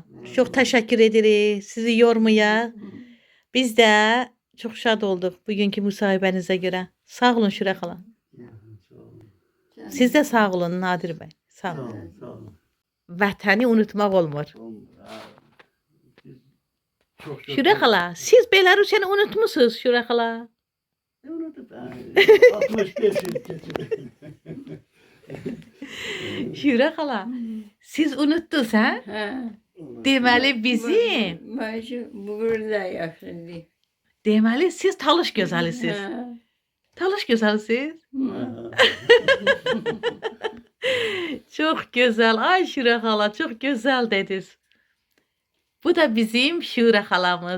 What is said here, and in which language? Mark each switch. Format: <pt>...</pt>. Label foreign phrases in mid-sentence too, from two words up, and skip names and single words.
<az>Çox təşəkkür edirik. Sizi yormayaq. Biz də çox şad olduq bugünkü müsahibənizə görə. Sağ olun Şura xala. Siz də sağ olun Nadir bəy. Sağ olun. Vətəni unutmaq olmur.</az> <tr>Biz çok çok.</tr> <az>Şura xala, siz Belarusiyanı unutmusunuz Şura xala?</az> <tr>Unuttum ben. 65 yıl geçirdim.</tr> <az>Şura xala, siz unutdunuz ha? Ha. Deməli bizim,</az> <tr>Ben şu burada yaşadım.</tr> <az>deməli siz Talış gözəlisiz. Ha. Talış gözəlisiz? Hı. Çox gözəl. Ay Şura xala, çox gözəl dediniz. Bu da bizim Şura xalamız.</az>